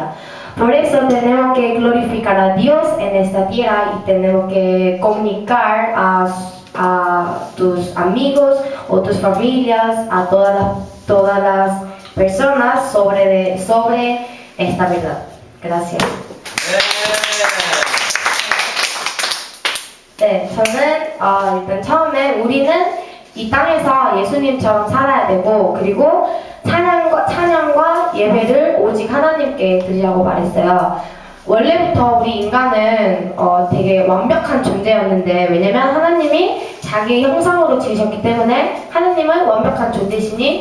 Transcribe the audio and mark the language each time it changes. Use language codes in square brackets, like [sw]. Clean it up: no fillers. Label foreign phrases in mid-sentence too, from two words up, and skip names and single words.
[es] Por eso tenemos que glorificar a Dios en esta tierra y tenemos que comunicar a tus amigos o tus familias, a todas las personas sobre esta verdad. Gracias. [ko] 네, 저는 일단 처음에 우리는 이 땅에서 예수님처럼 살아야 되고, 그리고 찬양과 예배를 오직 하나님께 드리라고 말했어요. 원래부터 우리 인간은 되게 완벽한 존재였는데, 왜냐면 하나님이 자기 형상으로 지으셨기 때문에 하나님은 완벽한 존재시니